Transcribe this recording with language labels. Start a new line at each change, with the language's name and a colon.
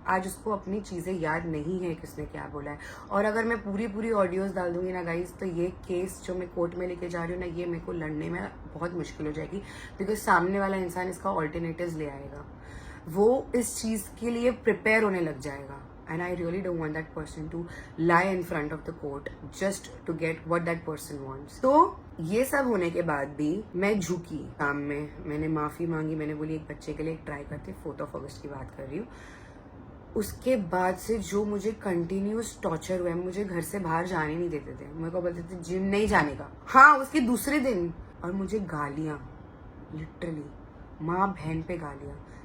Hindi: आज उसको अपनी चीजें याद नहीं है किसने क्या बोला है। और अगर मैं पूरी ऑडियोज डाल दूंगी ना गाइस, तो ये केस जो मैं कोर्ट में लेके जा रही हूँ ना, ये मेरे को लड़ने में बहुत मुश्किल हो जाएगी। बिकॉज सामने वाला इंसान इसका ऑल्टरनेटिव्स ले आएगा, वो इस चीज के लिए प्रिपेयर होने लग जाएगा।
English: And I really don't want that person to lie in front of the court just to get what that person wants.
Hindi: तो ये सब होने के बाद भी मैं झुकी काम में, मैंने माफी मांगी, मैंने बोली एक बच्चे के लिए एक ट्राई करते। 4 अगस्त की बात कर रही हूँ। उसके बाद से जो मुझे कंटिन्यूस टॉर्चर हुआ है, मुझे घर से बाहर जाने नहीं देते थे, मेरे को बोलते थे जिम नहीं जाने का। हाँ, उसके दूसरे दिन, और मुझे गालियां, लिटरली माँ बहन पे गालियां।